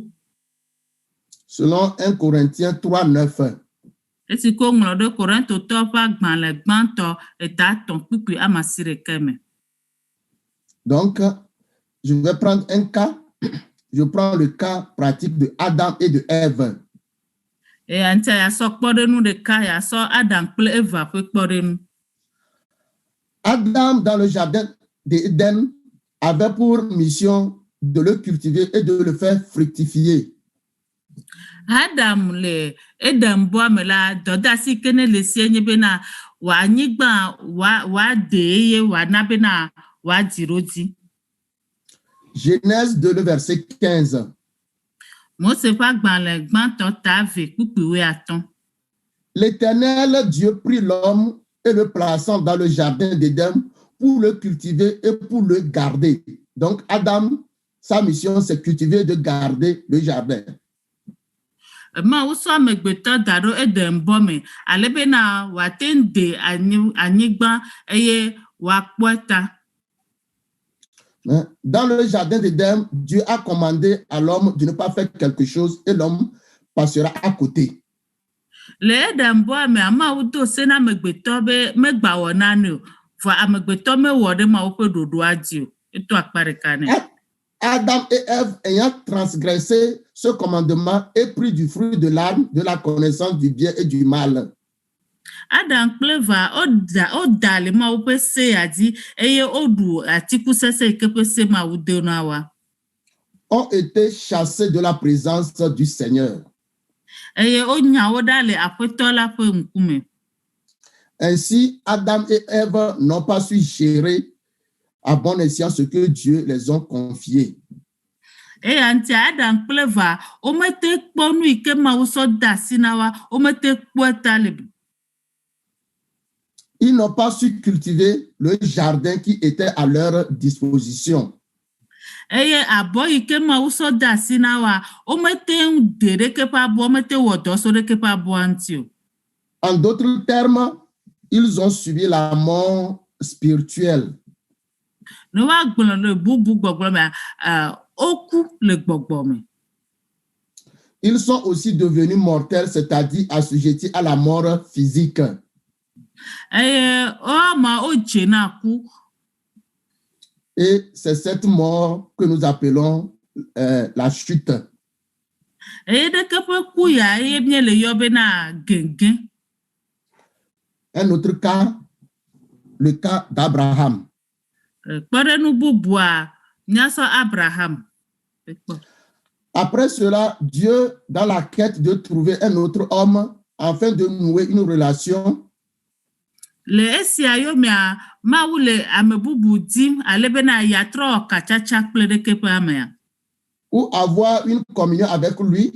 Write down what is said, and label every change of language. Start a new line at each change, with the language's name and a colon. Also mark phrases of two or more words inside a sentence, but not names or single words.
French: Selon 1 Corinthiens 3:9.
Ewe: Esi ke woŋlɔ ɖe Korintotɔ ƒe agbalẽ gbãtɔ eta 3 kpukpui amasi ɖeka me.
French: Donc, je vais prendre un cas. Je prends le cas pratique de Adam et de Ève.
Ewe: Anta yasɔ kpɔɖenu ɖeka yasɔ Adam kple Eva ƒe kpɔɖenu.
French: Adam, dans le jardin d'Éden, avait pour mission de le cultiver et de le faire fructifier.
Ewe: Adam le Eden boa me la dɔdasi ke ne le sie nye bena wa anyigba wa de eye wa na be na wa dirodi.
French: Genèse 2, le verset 15.
Ewe: Mose ƒe agbalẽ gbãtɔ ta ve kpukpiwoe atɔ̃.
French: L'Éternel Dieu prit l'homme et le plaçant dans le jardin d'Éden pour le cultiver et pour le garder. Donc, Adam, sa mission, c'est cultiver et de garder le jardin.
Ewe: Mawu sɔ amegbetɔ da ɖo Eden bɔ me ale bena wòate ŋu de anyigba eye wòakpɔe ta.
French: Dans le jardin d'Éden, Dieu a commandé à l'homme de ne pas faire quelque chose et l'homme passera à côté.
Ewe: Le Eden bɔ me Mawu do se na amegbetɔ be megbawɔ nane o, vɔ amegbetɔ mewɔ ɖe Mawu ƒe ɖoɖoa dzi o, eto akpa ɖeka nɛ.
French: Adam et Ève ayant transgressé ce commandement et pris du fruit de l'arbre de la connaissance du bien et du mal.
Ewe: Adam kple Eva oda le Mawu ƒe sea dzi eye oɖu atikusese yi ke ƒe se Mawu de na wa.
French: Ont été chassés de la présence du Seigneur.
Ewe: Eye wonya wo ɖa le Aƒetɔ la ƒe ŋkume.
French: Ainsi, Adam et Ève n'ont pas su gérer à bon escient ce que Dieu les a confié.
Ewe: Eya ŋuti Adam kple Eva womete kpɔ nu yi ke Mawu sɔ da asi na wa, womete kpɔe ta le.
French: Ils n'ont pas su cultiver le jardin qui était à leur disposition.
Ewe: Eye abɔ yi ke Mawu sɔ da asi na wa, womete ŋu de ɖeke ƒe abɔ, womete wɔ dɔ so ɖeke ƒe abɔa ŋuti o.
French: En d'autres termes, ils ont subi la mort spirituelle.
Ewe: Ne woagblɔ le bubu gbɔgblɔ me, woku le gbɔgbɔ me.
French: Ils sont aussi devenus mortels, c'est-à-dire assujettis à la mort physique.
Ewe: Eye woama wodze na ku.
French: Et c'est cette mort que nous appelons la chute.
Ewe: Eye ɖeke ƒe ku ya eye míele yɔ bena gẽgẽ.
French: Un autre cas, le cas d'Abraham.
Ewe: Kpɔɖenu bubua míasɔ Abraham.
French: Après cela, Dieu, dans la quête de trouver un autre homme, afin de nouer une relation,
Ewe: le esia yomea Mawu le ame bubu dim ale bena yeatrɔ katsatsa kple ɖeke ƒe amea.
French: ou avoir une communion avec lui,